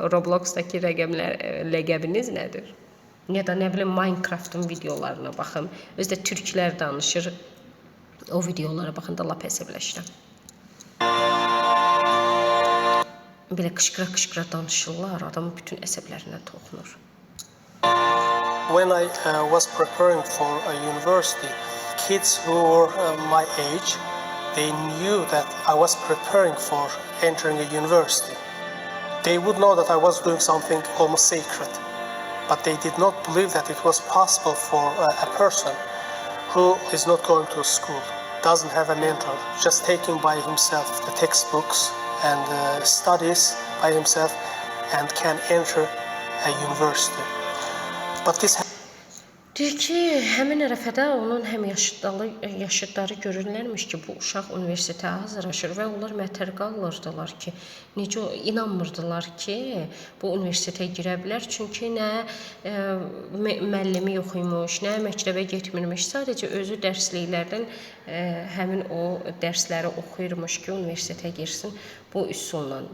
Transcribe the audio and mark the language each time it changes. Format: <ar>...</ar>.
<az>Roblox'dakı ləqəbiniz nədir? Ya da nə bilim, Minecraft'ın videolarına baxın. Özdə türklər danışır, o videolara baxın da lap əsəbləşirəm. Belə qışqıra danışırlar, adamın bütün əsəblərindən toxunur.</az> <en>When I was preparing for a university, kids who were my age, they knew that I was preparing for entering a university. They would know that I was doing something almost sacred, but they did not believe that it was possible for a person who is not going to school, doesn't have a mentor, just taking by himself the textbooks and studies by himself and can enter a university. But this</en> <az>Deyir ki, həmin ərəfədə onun həm yaşıdları görürlərmiş ki, bu uşaq universitetə hazırlaşır və onlar mətər qalırdılar ki, necə inanmırdılar ki, bu universitetə girə bilər. Çünki nə müəllimi yox imiş, nə məktəbə getmirmiş, sadəcə özü dərsliklərdən həmin o dərsləri oxuyurmuş ki, universitetə girsin bu üsulla.</az>